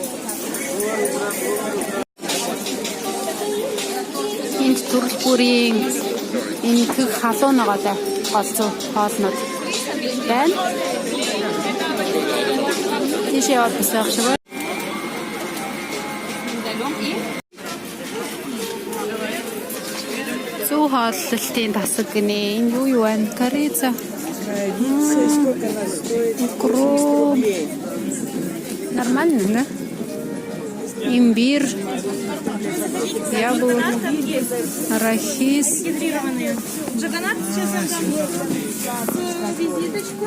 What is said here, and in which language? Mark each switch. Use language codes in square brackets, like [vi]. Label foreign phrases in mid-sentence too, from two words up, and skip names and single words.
[mn] Энд төрөл бүрийн энэ их халуун ногоотой голцоо хоолнууд байна. Тийшээ яваад бас явах шиг байна. Зүү хооллолтын тасаг гинэ. Энэ юу байна? [ru] Корица. Укроп. Нормально, да? Имбирь. Яблоко. Арахис. Джаганат, сейчас я дам визиточку.